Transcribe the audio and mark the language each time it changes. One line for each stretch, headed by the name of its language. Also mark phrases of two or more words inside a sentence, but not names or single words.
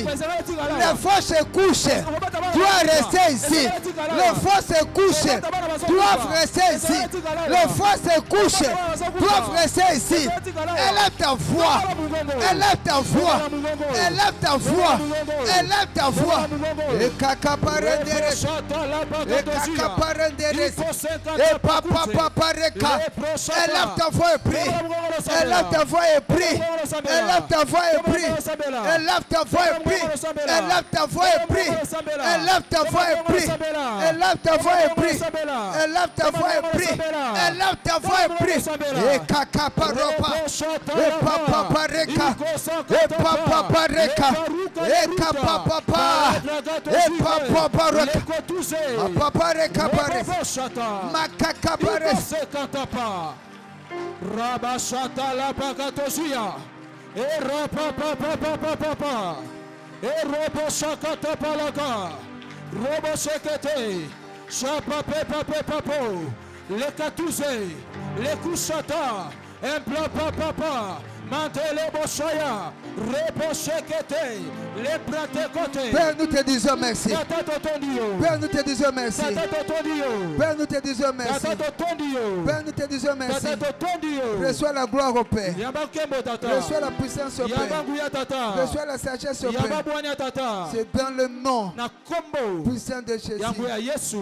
French: Les fausses couches doivent rester ici. Les fausses couches doivent rester ici. Le foie se couche, doivent rester ici. Élève ta voix. Élève ta voix. Élève ta voix. Élève ta voix. Et kakaparenderes. Et kakaparenderes. Et papa pareka. Élève ta voix et prie. Élève ta voix et prie. Élève ta voix et prie. Élève ta voix et prie. Élève ta voix et prie. Élève ta voix et prie. Élève ta voix et prie. Élève ta voix et prie. Élève ta voix et prie. Et kakaparopa. Et papa pareka. Et papa pareka. Et kapapa. Et papa pareka. Papa pareka pareka. Makaka pareka. Rabashata la pakatosia. E rapapapapapapa. E robo shakata palaka. Robo sekete. Chapapepapepapo. Le katouze. Le kushata. Emplapapapa. Mantele boshaya. Rebo sekete. Le prate côté. Père, nous te disons merci. Père, nous te disons merci. Père, nous te disons merci. Père, nous te disons merci. Reçois la gloire au Père. Reçois la puissance au Père. Reçois la sagesse au Père. C'est dans le nom puissant de Jésus.